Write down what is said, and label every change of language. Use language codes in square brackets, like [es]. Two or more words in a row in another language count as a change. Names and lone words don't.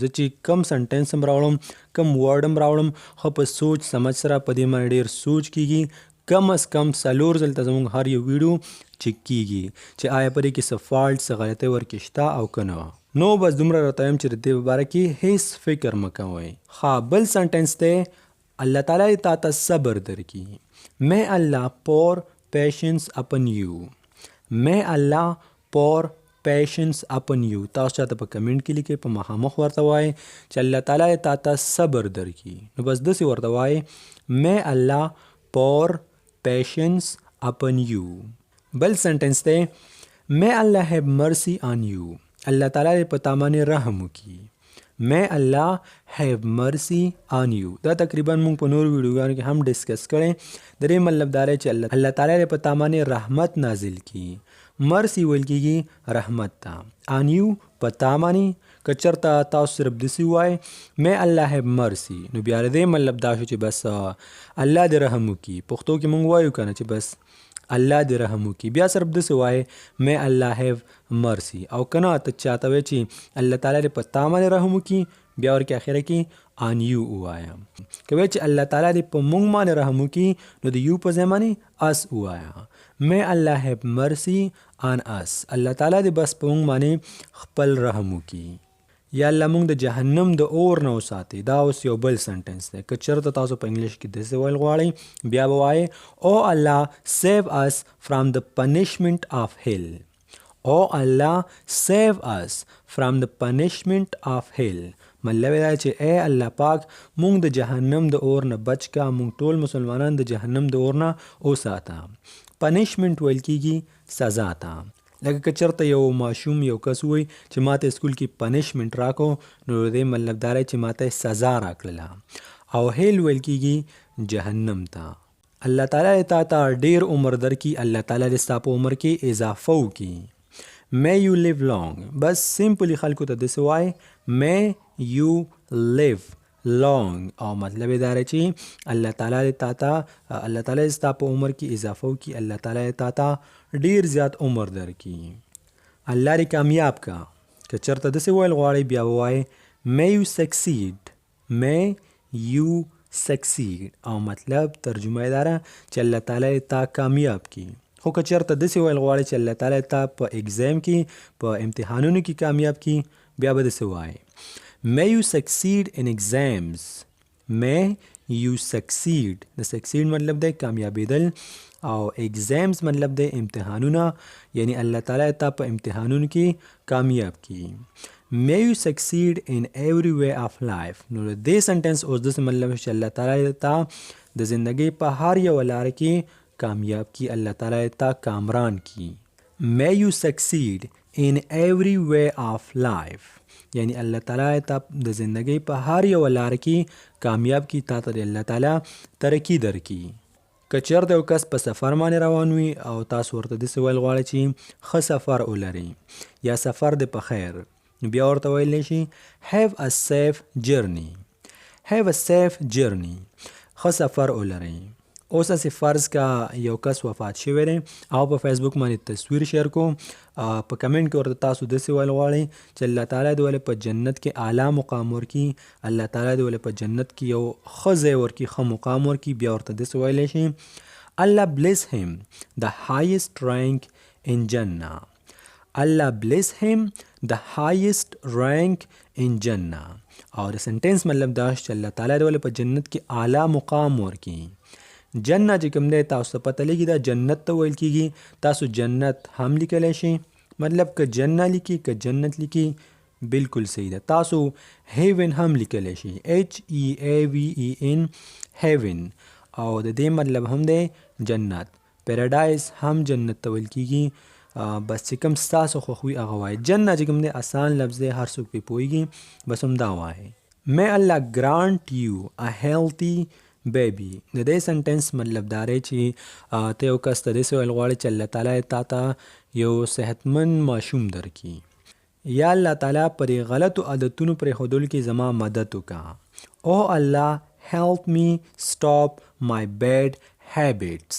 [ps] زه چې کم سنټنس هم راوړم، کم ورډ هم راوړم، خو په سوچ سمج سره په دې باندې ډېر سوچ کیږي. کم از کم 4 ځله زموږ هر یو ویډیو چیک کیږي چې آیا په دې کې څه فالټ څه غلطۍ ورکې شته او که نه. نو بس دومره راته یم چې د دې په باره کې هیڅ فکر مه کوئ. ښه، بل سنټنس دی الله تعالی تا ته صبر درکړي. [en] may Allah pour patience upon you. may Allah pour patience upon you. [ps] تاسو چاته په کمنټ کې لیکئ، په مخامخ ورته وایئ چې الله تعالی تا ته صبر درکړي. نو بس داسې ورته وایئ [en] may Allah pour patience upon you. [ps] بل سنټنس دی [en] may Allah have mercy on you. [ps] الله تعالی په تا باندې رحم وکړي. [en] may Allah have mercy on you. [ps] دا تقریبا موږ په نورو ویډیوګانو کې هم ډسکس کړی. د دې مطلب دا دی چې الله تعالی په تا باندې رحمت نازل کړي. مرسی ویل کېږي رحمت ته. [en] on you [ps] په تا باندې که چېرته تاسو صرف داسې ووایئ [en] may Allah have mercy [ps] نو بیا د دې مطلب دا شو چې بس الله دې رحم وکړي. پښتو کې موږ وایو که نه چې بس الله دې رحم وکړي. بیا صرف داسې وایئ [en] may Allah have mercy. [ps] او که نه ته چاته وایې چې الله تعالی دې په تا باندې رحم وکړي، بیا ورکې اخره کې [en] on you [ps] ووایه. که وایې چې الله تعالی دې په موږ باندې رحم وکړي نو د یو په ځای باندې اس ووایه. [en] May Allah have mercy on us. [ps] الله تعالی دې بس په موږ باندې خپل رحم وکړي. یا الله موږ د جهنم د اور نه وساتي. دا اوس یو بل سنټنس دی. که چېرته تاسو په انګلیش کې داسې ویل غواړئ بیا به وایئ [en] O Allah save us from the punishment of hell. O Allah save us from the punishment of hell. [ps] مطلب دا چې اے الله پاک مونږ د جهنم د اور نه بچ کا، مونږ ټول مسلمانان د جهنم د اور نه وساته. پنشمنٹ ویل کیږي سزا ته. لکه که چېرته یو ماشوم یو کس وایي چې ماته اسکول کې پنشمنٹ راکو نو دې مطلب دا دی چې ماته سزا راکړله. او هیل ویل کیږي جهنم ته. الله تعالی تا ته ډیر عمر درکړي، الله تعالی دې ستا په عمر کې اضافه وکړي. [en] May you live long. [ps] بس سمپلی خلکو ته داسې وایي [en] May you live long. [ps] او مطلب یې دا دی چې الله تعالی تا ته الله تعالی ستا په عمر کې اضافه وکړي، الله تعالی تا ته ډیر زیات عمر درکړي. الله دې کامیاب کا. که چېرته داسې ویل غواړئ بیا ووایئ [en] May you succeed. May you succeed. [ps] او مطلب ترجمه یې دا ده چې الله تعالی تا کامیاب کړي. خو که چېرته داسې ویل غواړئ چې الله تعالی تا په اگزام کې په امتحانونو کې کامیاب کړي بیا به داسې وایئ [en] May you succeed in exams. May you succeed. [ps] د succeed مطلب دی کامیابېدل او exams مطلب دی امتحانونه، یعنی الله تعالی تا په امتحانونو کې کامیاب کړي. [en] May you succeed in every way of life. [ps] نو د دې سنټنس اوس داسې مطلب چې الله تعالی تا د زندګۍ په هر یو لاره کې کامیاب کی، اللہ تعالی تا کامران کی. [en] May you succeed in every way of life. [ps] یعنی اللہ تعالی تا د زندگی په هر یو لار کې کامیاب کی، تا ته الله تعالی ترقی درکړي. که چېرته یو کس په سفر باندې روان وي او تاسو ورته داسې ویل غواړئ چې ښه سفر ولرئ یا سفر دې په خیر، نو بیا ورته ویلی شي [en] have a safe journey. have a safe journey. [ps] ښه سفر ولرئ. اوس هسې فرض کا یو کس وفات شوی دی او په فیسبوک باندې تصویر شیر کو، په کمنټ کې ورته تاسو داسې ویل غواړئ چې الله تعالی دې ولې په جنت کې اعلی مقام ورکړي، الله تعالی دې ولې په جنت کې یو ښه ځای ورکړي، ښه مقام ورکړي. بیا ورته داسې ویلی شي [en] Allah bless him the highest rank in Jannah. Allah bless him the highest rank in Jannah. [ps] او د سنټنس مطلب دا چې الله تعالی دې ولې په جنت کې اعلی مقام ورکړي. جنه چې کوم دی تاسو ته پته لګي دا جنت ته ویل کیږي. تاسو جنت هم لیکلی شي، مطلب که جنه لیکي که جنت لیکي بالکل صحیح ده. تاسو هیون هم لیکلی شي HEAVEN هیون، او د دې مطلب هم دی جنت. پیراډایز هم جنت ته ویل کیږي. بس چې کوم ستاسو خوښ وي هغه وایي. جنه چې کوم دی آسان لفظ دی، هر څوک پرې پوهېږي، بس همدا وایي. [en] May Allah grant you a healthy بیبی. [ps] د دې سنټنس مطلب دا دی چې ته یو کس ته داسې ویل غواړې چې الله تعالی تا ته یو صحتمند ماشوم درکړي، یا الله تعالی پر غلطو عادتونو پرېښودلو کې زما مدد وکړه. [en] O Allah help me stop my bad habits.